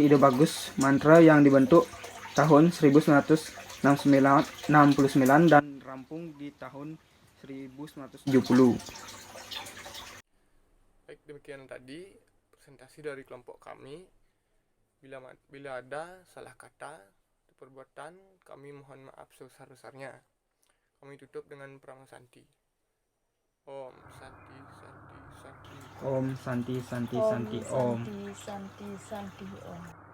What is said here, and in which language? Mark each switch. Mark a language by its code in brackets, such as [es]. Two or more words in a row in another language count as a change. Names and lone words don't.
[id] Ide Bagus Mantra, yang dibentuk tahun 1969 dan rampung di tahun 1970. Baik, demikian tadi presentasi dari kelompok kami. Bila ada salah kata atau perbuatan, kami mohon maaf sebesar-besarnya. Kami tutup dengan perang Santi. [sa] Om Santi Santi Santi. Om Santi Santi Santi Om. Santi Santi Santi Om.